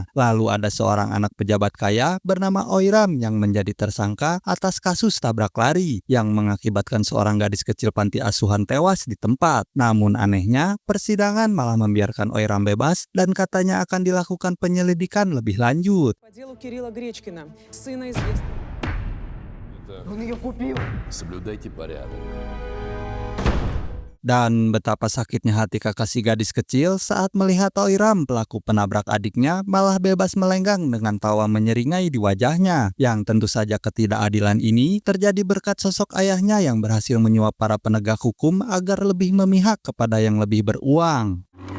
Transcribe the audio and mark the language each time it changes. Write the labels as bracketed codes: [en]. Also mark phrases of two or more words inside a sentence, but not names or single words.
[id] Lalu ada seorang anak pejabat kaya bernama Oiram yang menjadi tersangka atas kasus tabrak lari yang mengakibatkan seorang gadis kecil panti asuhan tewas di tempat. Namun anehnya, persidangan malah membiarkan Oiram bebas dan katanya akan dilakukan penyelidikan lebih lanjut. [ru] По делу Кирилла Гречкина, сына известного. Он ее купил! Соблюдайте порядок. [id] Dan betapa sakitnya hati kakak si gadis kecil saat melihat Oiram, pelaku penabrak adiknya, malah bebas melenggang dengan tawa menyeringai di wajahnya. Yang tentu saja ketidakadilan ini terjadi berkat sosok ayahnya yang berhasil menyuap para penegak hukum agar lebih memihak kepada yang lebih beruang.